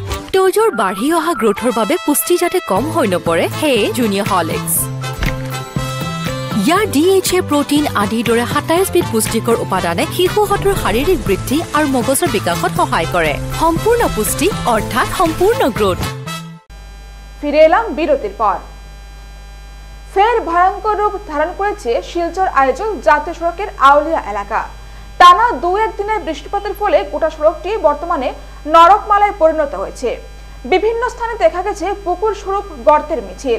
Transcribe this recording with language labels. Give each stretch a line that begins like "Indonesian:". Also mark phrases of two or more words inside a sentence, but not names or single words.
Assamese: তোজোৰ বাঢ়ি অহা গ্ৰোথৰ বাবে পুষ্টি যাতে কম হৈ নপৰে, সেয়ে জুনিয়ৰ হৰলিক্স। ইয়াৰ DHA প্ৰটিন আদিৰ দৰে 27 বিধ পুষ্টিকৰ উপাদানে শিশুহঁতৰ শাৰীৰিক বৃদ্ধি আৰু মগজৰ বিকাশত সহায় কৰে। সম্পূৰ্ণ পুষ্টি অৰ্থাৎ সম্পূৰ্ণ গ্ৰোথ।
Bangla: ফিরে এলাম বিরতির পর। ফের ভয়ঙ্কর রূপ ধারণ করেছে শিলচর আয়োজক জাতীয় সড়কের আউলিয়া এলাকা। টানা 2-1 দিনের বৃষ্টিপাতের ফলে গোটা সড়কটি বর্তমানে নরকমালায় পরিণত হয়েছে। বিভিন্ন স্থানে দেখা গেছে পুকুর স্বরূপ গর্তের মিছিল।